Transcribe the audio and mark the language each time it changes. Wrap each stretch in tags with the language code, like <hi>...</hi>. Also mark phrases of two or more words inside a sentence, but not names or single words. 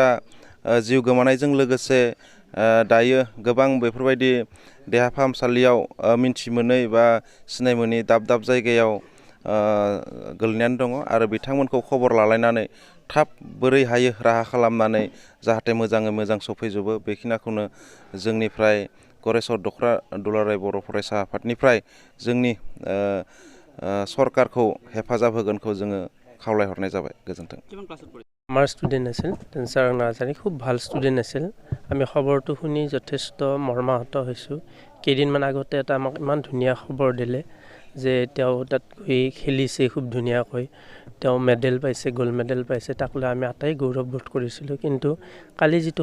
<brx>जिउ गोमानायजों लोगोसे दायो गोबां बेफोरबायदि देहा फाहामसालियाव मिन्थि मोनै बा सिनाय मोनै दाब दाब जायगायाव गोलैनानै दङ आरो बिथांमोनखौ खबर लालायनानै थाब बोरै हायो राहा खालामनानै जाहाथे मोजाङै मोजां सफैजोबो बेखिनिखौनो जोंनिफ्राय गरेस्वर दख्रा दुलाराय बर' फरायसा आफादनिफ्राय जोंनि सरकारखौ हेफाजाब होगोनखौ जोङो খাওলাই যাবাই গোজোন্থों</brx> <as>আমাৰ ষ্টুডেণ্ট আছিল দানসোৰাং নাৰ্জাৰী খুব ভাল ষ্টুডেণ্ট আছিল আমি খবৰটো শুনি যথেষ্ট মৰ্মাহত হৈছোঁ কেইদিনমান আগতে এটা আমাক ইমান ধুনীয়া খবৰ দিলে যে তেওঁ তাত গৈ খেলিছে খুব ধুনীয়াকৈ তেওঁ মেডেল পাইছে</as> <en>gold medal</en> <as>পাইছে তাক লৈ আমি আটাই গৌৰৱবোধ কৰিছিলোঁ কিন্তু কালি যিটো</as>